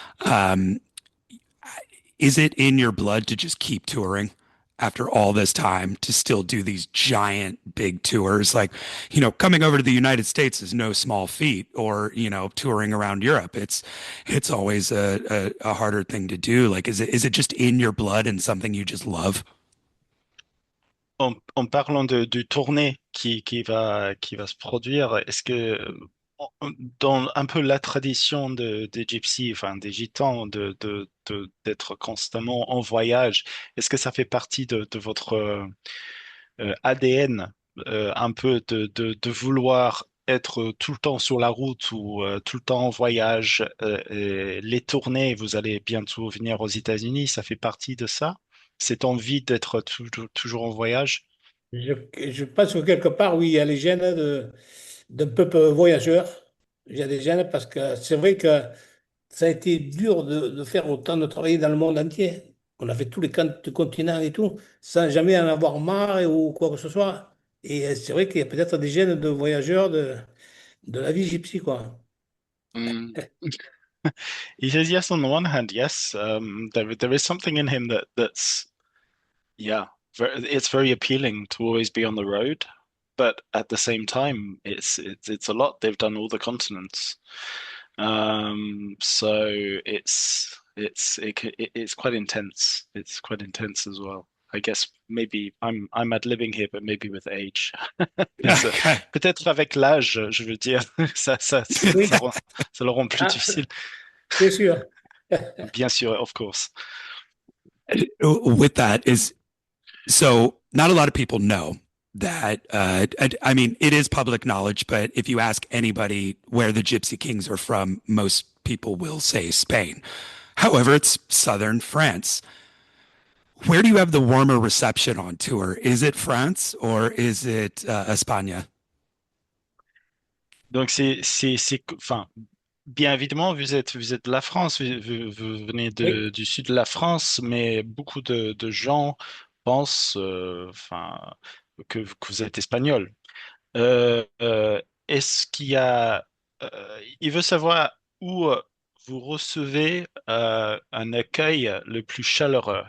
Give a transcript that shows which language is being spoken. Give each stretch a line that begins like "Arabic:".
English: Um, is it in your blood to just keep touring after all this time to still do these giant big tours? Like, coming over to the United States is no small feat, or, touring around Europe. It's always a harder thing to do. Like, is it just in your blood and something you just love?
French: En parlant de tournée qui va se produire, est-ce que dans un peu la tradition des gypsies, enfin des gitans, d'être constamment en voyage, est-ce que ça fait partie de votre ADN, un peu de vouloir être tout le temps sur la route ou tout le temps en voyage, et les tournées, vous allez bientôt venir aux États-Unis, ça fait partie de ça? Cette envie d'être toujours en voyage? Je, je pense que quelque part, oui, il y a les gènes d'un peuple voyageur. Il y a des gènes parce que c'est vrai que ça a été dur de faire autant de travail dans le monde entier. On a fait tous les continents et tout, sans jamais en avoir marre ou quoi que ce soit. Et c'est vrai qu'il y a peut-être des gènes de voyageurs de la vie gypsy, quoi. Mm.
English: He says yes on the one hand, yes. There is something in him that's yeah, it's very appealing to always be on the road, but at the same time, it's a lot. They've done all the continents, so it's quite intense. It's quite intense as well. I guess maybe I'm ad living here, but maybe with age.
French: Ça-
English: Okay.
French: Peut-être avec l'âge, je veux dire, Oui, ça le rend plus ah, difficile. c'est sûr. Bien sûr,
English: of course. With that is so not a lot of people know that I mean it is public knowledge, but if you ask anybody where the Gypsy Kings are from, most people will say Spain. However, it's southern France. Where do you have the warmer reception on tour? Is it France or is it España?
French: Donc enfin, bien évidemment, vous êtes de la France, vous venez Oui. du sud de la France, mais beaucoup de gens pensent, enfin, que vous êtes espagnol. Euh, euh, est-ce qu'il y a, il veut savoir où vous recevez un accueil le plus chaleureux.